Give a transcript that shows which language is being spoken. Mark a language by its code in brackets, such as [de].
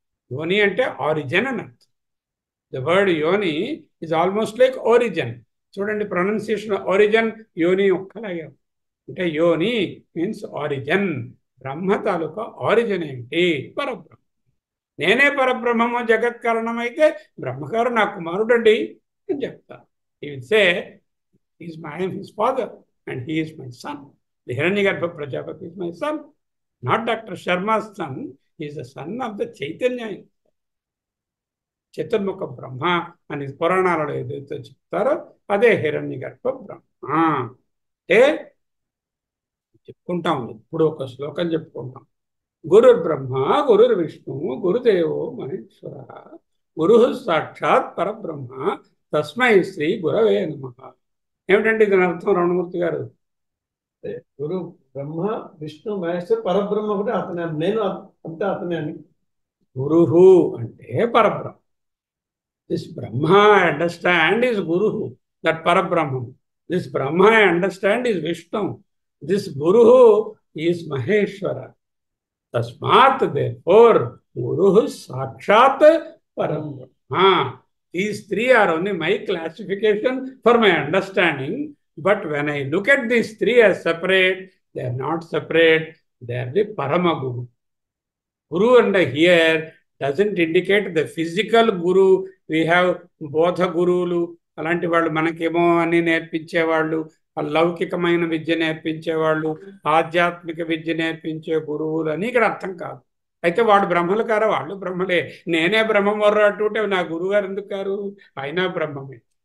[te] యోని అంటే ఆరిజిన్ అని అర్థం. [en] The word yoni is almost like origin. [te] చూడండి, ప్రొనౌన్సియేషన్ ఒరిజిన్ యోని ఒక్కలాగే. అంటే [en] Yoni means origin. [te] బ్రహ్మ తాలూకా ఆరిజిన్ ఏంటి? పరబ్రహ్మ. నేనే పరబ్రహ్మము జగత్ కారణమైతే బ్రహ్మగారు నా కుమారుడండి అని చెప్తాను. [en] He will say I am his father and he is my son. The Hiranyagarbha Prajapati is my son, not Dr. Sharma's son. He is the son of the Chaitanya. [te] చతుర్ముఖ బ్రహ్మ అని పురాణాలలో ఏదైతే చెప్తారో అదే హిరణ్యగర్భ బ్రహ్మ. అంటే చెప్పుకుంటాం, ఇప్పుడు ఒక శ్లోకం చెప్పుకుంటాం. [sa] గురుర్ బ్రహ్మ గురుర్ విష్ణు గురుదేవో మహేశ్వర గురు సాక్షాత్ పరబ్రహ్మ తస్మై శ్రీ గురవే నమః. [te] ఏమిటండి దీని అర్థం రమణమూర్తి గారు? గురు బ్రహ్మ విష్ణు మహేశ్వర్ పరబ్రహ్మ కూడా అతనే, నేను అంతే అతనే అని. గురుహు అంటే పరబ్రహ్మ. [en] This Brahma I understand is Guruhu, that Parabrahman. This Brahma I understand is Vishnu. This Guruhu is Maheshwara. [sa] Tasmat therefore Guruhu Sakshat Parabrahma. [en] These three are only my classification for my understanding. But when I look at these three as separate, they are not separate. They are the Paramaguru. Guru under here doesn't indicate the physical Guru. We have both Gurulu. [te] అలాంటి వాళ్ళు మనకేమో అన్ని నేర్పించేవాళ్ళు, లౌకికమైన విద్య నేర్పించేవాళ్ళు, ఆధ్యాత్మిక విద్య నేర్పించే గురువులు అని ఇక్కడ అర్థం కాదు. అయితే వాడు బ్రహ్మలు కారా? వాళ్ళు బ్రహ్మలే. నేనే బ్రహ్మం వర్ర అటుంటే నా గురువు గారు ఎందుకు కారు? అయినా బ్రహ్మమే.